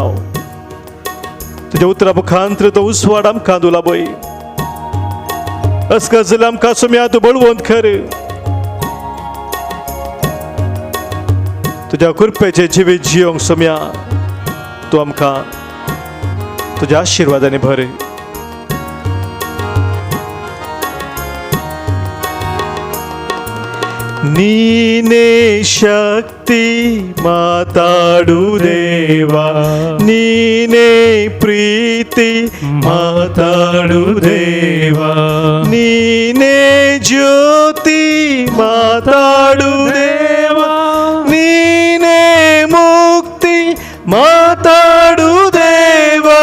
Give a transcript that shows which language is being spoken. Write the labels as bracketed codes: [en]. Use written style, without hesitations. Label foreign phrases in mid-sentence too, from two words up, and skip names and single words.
[kok] तुज्या उतरा मुखांतर तो उजवाड आमकां दिला पळय. असं जाल्यार आमकां सम्या तूं बळवंत कर. तुज्या कृपेचें जिवीत जियोंक सम्या तूं आमकां तुज्या आशिर्वादांनी भर. [kn] ನೀನೇ ಶಕ್ತಿ ಮಾತಾಡು ದೇವ, ನೀನೇ ಪ್ರೀತಿ ಮಾತಾಡು ದೇವ, ನೀನೇ ಜ್ಯೋತಿ ಮಾತಾಡು ದೇವ, ನೀನೇ ಮುಕ್ತಿ ಮಾತಾಡು ದೇವ.